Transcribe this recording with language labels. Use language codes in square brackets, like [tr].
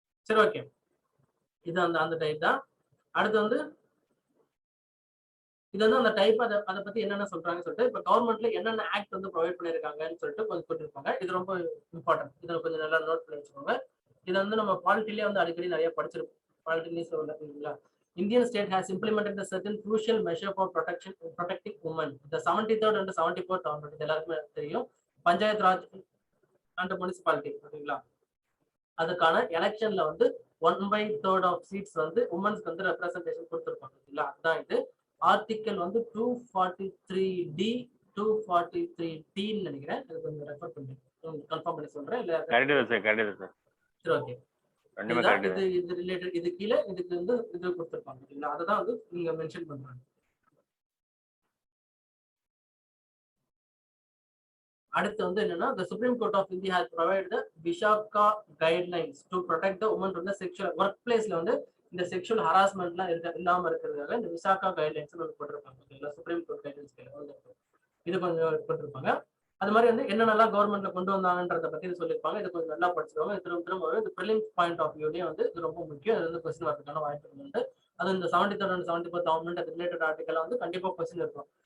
[ta] சரி, ஓகே, இது அந்த டைப் தான். அடுத்து வந்து இது வந்து அந்த டைப் அதை பத்தி என்னென்ன சொல்றாங்கன்னு சொல்லிட்டு இப்ப கவர்மெண்ட்ல என்னென்ன ஆக்ட் வந்து ப்ரொவைட் பண்ணிருக்காங்கன்னு சொல்லிட்டு கொஞ்சம் போட்டிருப்பாங்க. இது ரொம்ப இம்பார்ட்டன்ட். இதை கொஞ்சம் நல்லா நோட் பண்ணி வச்சுக்கோங்க. இது வந்து நம்ம பாலிட்டிலே வந்து அடிக்கடி நிறைய படிச்சிருப்போம். பாலிட்டி நியூஸ் இல்லைங்களா. [en] Indian state has implemented the certain crucial measure for protecting women. The 73rd and 74th amendment [ta] இது எல்லாருக்குமே தெரியும். Panchayat Raj and municipality. ஓகேங்களா, அதுக்கான எலெக்ஷன்ல வந்து 1/3 ஆஃப் சீட்ஸ் வந்து உமன்ஸ்க்கு வந்து ரெப்ரசன்டேஷன் கொடுத்துருப்பாங்க. இல்லைங்களா, அதுதான் இது. ஆர்டிக்கல் வந்து 243D 243Dன்னு நினைக்கிறேன். அது கொஞ்சம் ரெஃபர் பண்ணி கன்ஃபார்ம் பண்ணி சொல்றேன். இல்ல கரெக்ட் சார். சரி, ஓகே, இது ரிலேட்டட், இது கீழே இதுக்கு வந்து இது கொடுத்துருப்பாங்க. இல்லைங்களா, அதுதான் வந்து நீங்க மென்ஷன் பண்றாங்க. அடுத்து வந்து என்னன்னா, [en] the Supreme Court of India has provided the Vishaka guidelines to protect the women from the sexual workplaceல [ta] வந்து இந்த செக்ஷுவல் ஹராஸ்மெண்ட்லாம் இல்லாம இருக்கிறதுக்காக இந்த விசாகா கைட்லைன்ஸ் போட்டிருப்பாங்க. சுப்ரீம் கோர்ட் கைட்லைன்ஸ் இது கொஞ்சம் போட்டிருப்பாங்க. அது மாதிரி வந்து என்னென்னலாம் கவர்மெண்ட்ல கொண்டு வந்தாங்கன்றத பத்தி சொல்லியிருப்பாங்க. இது கொஞ்சம் நல்லா படிச்சுக்கோங்க. திரும்ப இது ப்ரிலிம்ஸ் பாயிண்ட் ஆஃப் வியூலயே வந்து இது ரொம்ப முக்கியம். இது வந்து கொஸ்டின் வரதுக்கான வாய்ப்பு உண்டு. அது இந்த 73 and 74 கவர்மெண்ட் அது ரிலேட்டட் ஆர்டிக்கல் வந்து கண்டிப்பா கொஸ்டின் இருக்கும்.